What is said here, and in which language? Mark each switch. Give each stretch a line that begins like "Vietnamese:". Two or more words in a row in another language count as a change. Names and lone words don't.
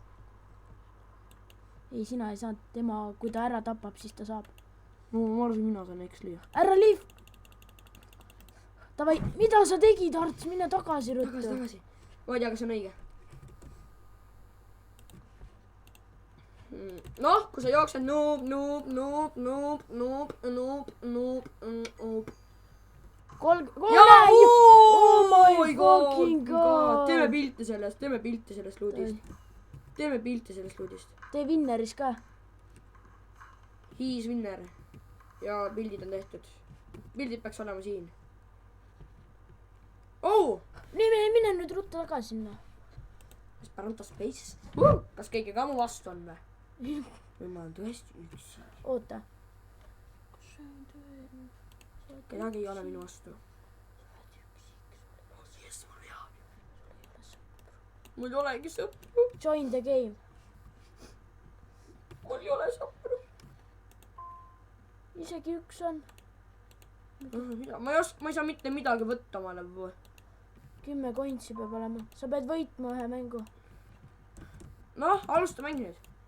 Estonian: ei, sina ei saanud, tema, kui ta ära tapab, siis ta saab. no ma arvasin, mina saan äikest lüüa. ära liiv! Davai, mida sa tegid, Arts, mine tagasi ruttu. tagasi. ma ei tea, kas see on õige. noh, kui sa jooksed noob.
English: Oh my fucking god.
Estonian: teeme pilti sellest luudist. tee Winneris ka.
English: He's winner.
Estonian: ja pildid on tehtud. pildid peaks olema siin. mine nüüd ruttu tagasi sinna. Esperanto Space. kas keegi ka mu vastu on või? või ma olen tõesti üksi? oota. kedagi ei ole minu vastu. mul ei olegi sõpru.
English: Join the game.
Estonian: mul ei ole sõpru. isegi üks on. ma ei saa mitte midagi võtta omale. 10 coins'i peab olema. sa pead võitma ühe mängu. noh, alusta mängi nüüd.